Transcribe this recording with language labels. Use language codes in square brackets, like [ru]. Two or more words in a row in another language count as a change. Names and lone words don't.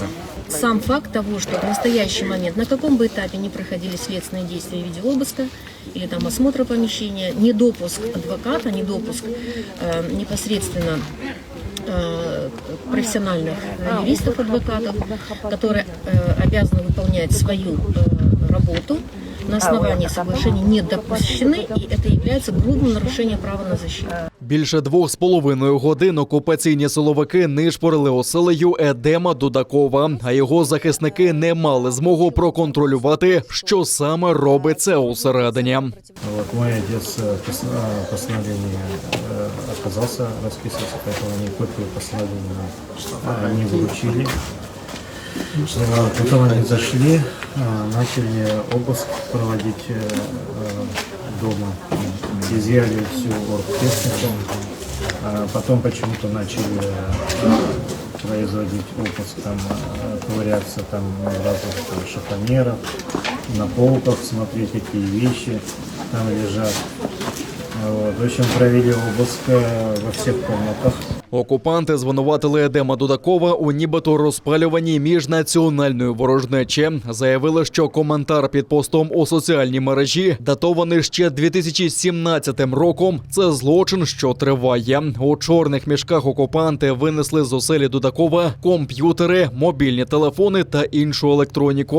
[ru] Сам факт того, что в настоящий момент, на каком бы этапе ни проходили следственные действия в виде обыска или там осмотра помещения, недопуск адвоката, недопуск непосредственно профессиональных юристов-адвокатов, которые обязаны выполнять свою работу, на основании соглашений не допущены, и это является грубым нарушением права на защиту. [uk] Більше 2,5 годин окупаційні силовики нишпорили оселею Едема Дудакова, а його захисники не мали змогу проконтролювати, що саме робиться усередині. [ru] Мой отец постановление отказался расписываться, поэтому они копию постановления не вручили. Потом они зашли, начали обыск проводить дома, изъяли всю оргтехнику, потом почему-то начали производить обыск, там, ковыряться там в разных шифонерах, на полках смотреть, какие вещи там лежат. В общем, провели обыск во всех комнатах. [uk] Окупанти звинуватили Едема Дудакова у нібито розпалюванні міжнаціональної ворожнечі. Заявили, що коментар під постом у соціальній мережі, датований ще 2017 роком, це злочин, що триває. У чорних мішках окупанти винесли з оселі Дудакова комп'ютери, мобільні телефони та іншу електроніку.